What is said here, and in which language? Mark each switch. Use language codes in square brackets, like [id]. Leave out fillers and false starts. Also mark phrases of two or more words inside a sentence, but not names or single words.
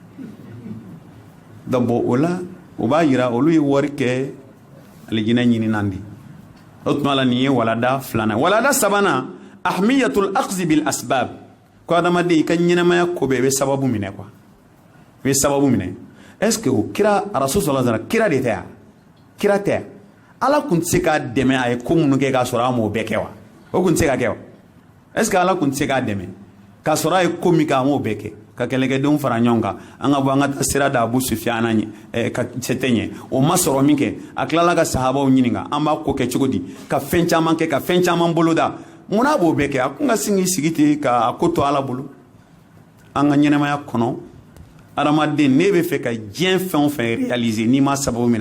[bm] dabo ola o b'a yira olu ye wari kɛ alijinɛ ɲini nandi o tuma la nin ye walada filanan walada sabanan [ar] أهمية الأخذ بالأسباب [bm] ko adamaden i ka ɲɛnamaya ko bɛɛ i bɛ sababu minɛ quoi i bɛ sababu minɛ [fr] est ce que [bm] o kira rasul [ar] صلى الله عليه وسلم [bm] kira de tɛ yan kira tɛ ala kun tɛ se k'a dɛmɛ a ye ko minnu kɛ k'a sɔrɔ a m'o bɛɛ kɛ wa o kun tɛ se ka kɛ wa [fr] est ce que [bm] ala kun tɛ se k'a dɛmɛ k'a sɔrɔ a ye ko min kɛ a m'o bɛɛ kɛ ka kɛlɛkɛdenw fara ɲɔgɔn kan an ka bɔ an ka taa sira da Abu Sufyana ka sete ɲɛ o ma sɔrɔ min kɛ a tilala ka sahabaw ɲininka an b'a ko kɛ cogo di ka fɛn caman kɛ ka fɛn caman boloda munna b'o bɛɛ kɛ a kun ka sin k'i sigi ten ka ko to ala bolo an ka ɲɛnamaya kɔnɔ adamaden ne bɛ fɛ ka diɲɛ fɛn o fɛn réaliser n'i ma sababu min a